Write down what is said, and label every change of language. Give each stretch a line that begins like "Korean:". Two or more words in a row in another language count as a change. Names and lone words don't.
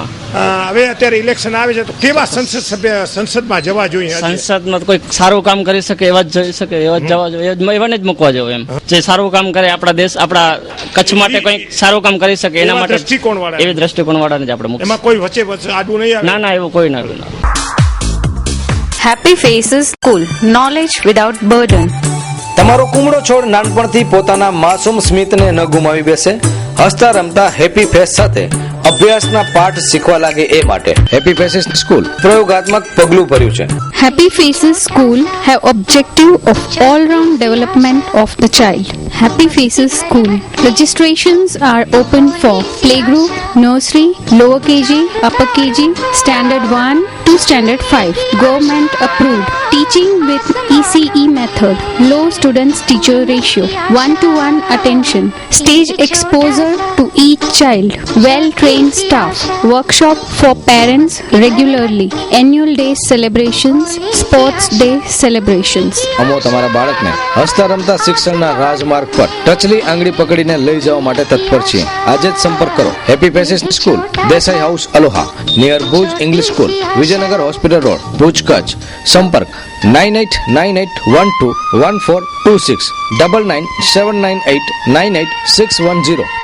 Gujarati: હવે અત્યારે ઇલેક્શન આવે છે તો કેવા સંસદ સભ્ય સંસદમાં જવા જોઈએ? સંસદમાં કોઈ સારું કામ કરી શકે એવા જ જઈ શકે, એવા જ જવા જોઈએ, એવાને જ મૂકવા જોઈએ. એમ જે સારું કામ કરે આપણા દેશ, આપણા કચ્છ માટે કંઈક સારું કામ કરી શકે એના માટે એવી દ્રષ્ટિકોણ વાળાને જ આપણે મૂકીએ. એમાં કોઈ વચ્ચે આડું નહીં આવે? ના, એવું કોઈ ના.
English: Happy Faces School, knowledge without burden.
Gujarati: તમારો કુમળો છોડ નાનપણથી પોતાના માસૂમ સ્મિતને ન ગુમાવી બેસે, હસતા રમતા હેપી ફેસ સાથે અભ્યાસના પાઠ શીખવા લાગે એ માટે હેપી ફેસીસ સ્કૂલ પ્રયોગાત્મક પગલું ભર્યું છે.
English: Happy Faces School have objective of all-round development of the child. Happy Faces School registrations are open for playgroup, nursery, lower KG, upper KG, standard 1 to standard 5. Government approved. Teaching with ECE method. Low students teacher ratio. 1-to-1 attention. Stage exposure to each child. Well-trained staff. Workshop for parents regularly. Annual day celebrations. Sports day celebrations.
Gujarati: અમો તમારા બાળકને હસતા રમતા શિક્ષણના રાજમાર્ગ પર ટચલી આંગળી પકડીને લઈ જવા માટે તત્પર છીએ. આજે જ સંપર્ક કરો. હેપી ફેસીસ સ્કૂલ, દેસાઈ હાઉસ, અલોહા, નિયર ભુજ ઇંગ્લિશ સ્કૂલ, વિજયનગર હોસ્પિટલ રોડ, ભુજ, કચ્છ. સંપર્ક 9898121426 9979898610.